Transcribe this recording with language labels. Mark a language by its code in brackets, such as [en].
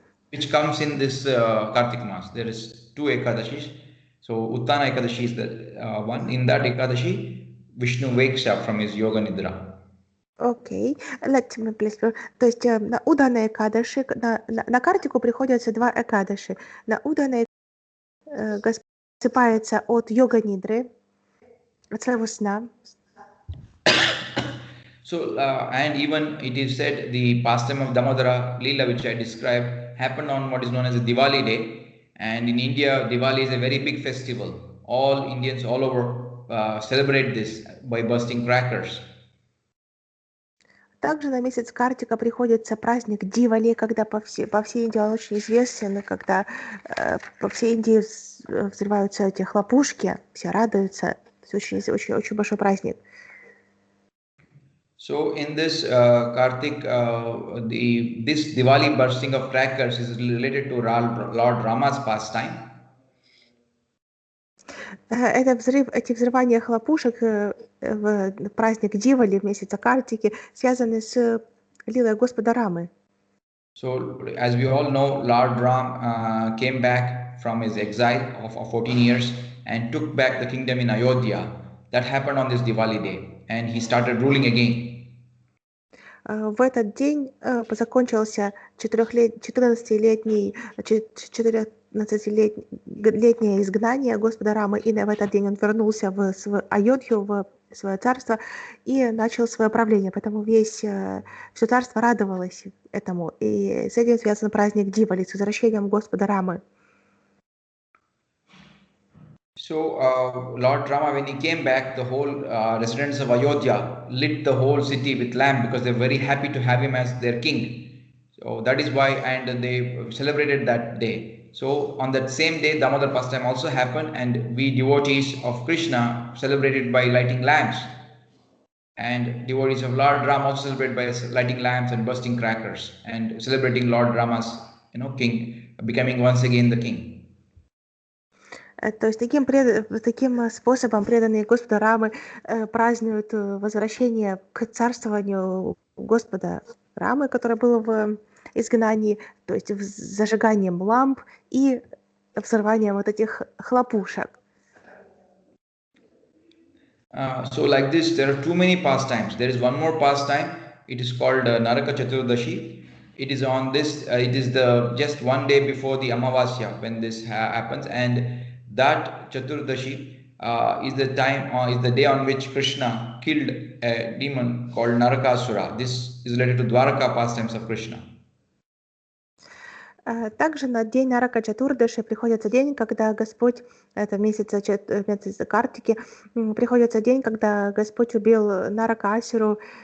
[en] which comes in this Kartik Mas. There is 2 Ekadashis. So Uttana Ekadashi is the one. In that Ekadashi, Vishnu wakes up from his Yoga Nidra. Окей, let me please. [ru] То есть на Уданной Экадаши, на Картику приходятся 2 Экадаши. На Уданной Господь просыпается от йога-нидры, от своего сна. [en] So, and even it is said the pastime of Damodara Leela, which I described, happened on what is known as a Diwali day. And in India, Diwali is a very big festival. All Indians all over celebrate this by bursting crackers. [ru] Также на месяц Картика приходится праздник Дивали, когда по всей Индии он очень известен, когда по всей Индии взрываются эти хлопушки, все радуются. Это очень большой праздник. [en] So in this Kartik, this Diwali bursting of crackers is related to Lord Rama's pastime. [ru] Эти взрывания хлопушек в праздник Дивали в месяце Картики связаны с лилой Господа Рамы. [en] So as we all know, Lord Ram came back from his exile of 14 years and took back the kingdom in Ayodhya. That happened on this Diwali day, and he started ruling again. [ru] В этот день закончился 14-летний 15-летнее изгнание Господа Рамы, и в этот день он вернулся в Айодхью, в свое царство, и начал свое правление. Поэтому все царство радовалось этому. И с этим связан праздник Дивали, с возвращением Господа Рамы. [en] So Lord Rama, when he came back, the whole residents of Ayodhya lit the whole city with lamp because they're very happy to have him as their king. So that is why, and they celebrated that day. So on that same day, Damodar pastime also happened, and we devotees of Krishna celebrated by lighting lamps, and devotees of Lord Rama also celebrate by lighting lamps and bursting crackers and celebrating Lord Rama's, king, becoming once again the king. [ru] То есть таким способом преданные Господа Рамы празднуют возвращение к царствованию Господа Рамы, которое было в изгнании, то есть зажиганием ламп и взрыванием вот этих хлопушек. [en] So like this, there are too many pastimes. There is one more pastime. It is called Naraka Chaturdashi. It is on this. It is the just one day before the Amavasya when this happens, and that Chaturdashi is the time, is the day on which Krishna killed a demon called Narakasura. This is related to Dwaraka pastimes of Krishna. [ru] Также на день Нарака Чатурдаши приходится день, когда Господь, это месяц Картики, приходится день, когда Господь убил Нарака Асуру.